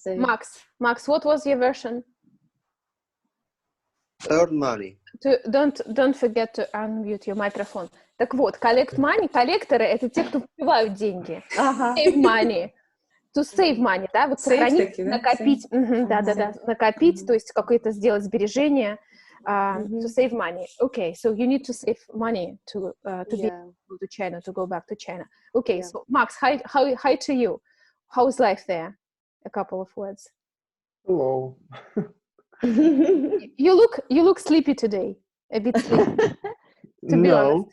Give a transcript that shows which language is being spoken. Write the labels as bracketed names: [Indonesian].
[English] Max, what was your version? Earn money. Don't forget to unmute your microphone. [Russian] Так вот, [English] collect money, [Russian] коллекторы — это те, кто вбивают деньги. [English] Save money. To save money, [Russian] да, вот сохранить, накопить, да, накопить, то есть какое-то сделать сбережение. [English] To save money. Okay, so you need to save money to be able to China, to go back to China. Okay, so Max, hi to you. How's life there? A couple of words. Hello. You look sleepy today. A bit sleepy. To be honest.